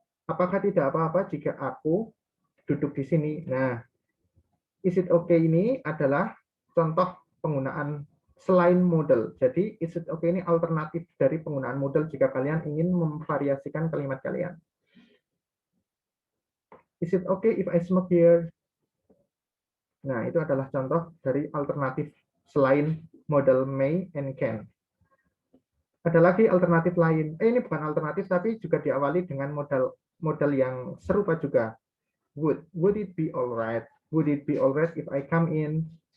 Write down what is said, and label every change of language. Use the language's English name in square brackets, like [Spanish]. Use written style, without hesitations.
[Indonesian] Apakah tidak apa-apa jika aku duduk di sini? Nah, is it okay ini adalah contoh penggunaan selain model. Jadi, is it okay ini alternatif dari penggunaan model jika kalian ingin memvariasikan kalimat kalian. [English] Is it okay if I smoke here? [Indonesian] Nah, itu adalah contoh dari alternatif selain model may and can. Ada lagi alternatif lain. Ini bukan alternatif, tapi juga diawali dengan model yang serupa juga. [English] Would it be alright? Would it be alright if I come in?